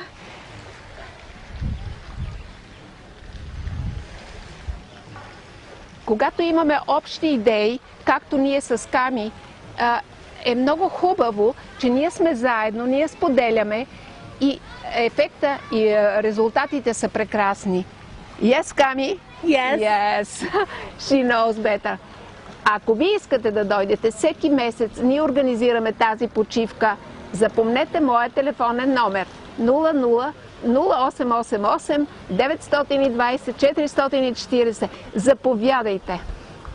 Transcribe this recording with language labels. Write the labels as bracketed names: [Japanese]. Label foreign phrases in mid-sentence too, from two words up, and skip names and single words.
[Bulgarian] Когато имаме общи идеи, както ние с Ками, е много хубаво, че ние сме заедно, ние споделяме и ефекта и резултатите са прекрасни. [English] Yes, Kami? Yes. Yes. She knows better. [Bulgarian] Ако ви искате да дойдете всеки месец, ние организираме тази почивка. Запомнете моя телефонен номер 00 0888 920 440. Заповядайте!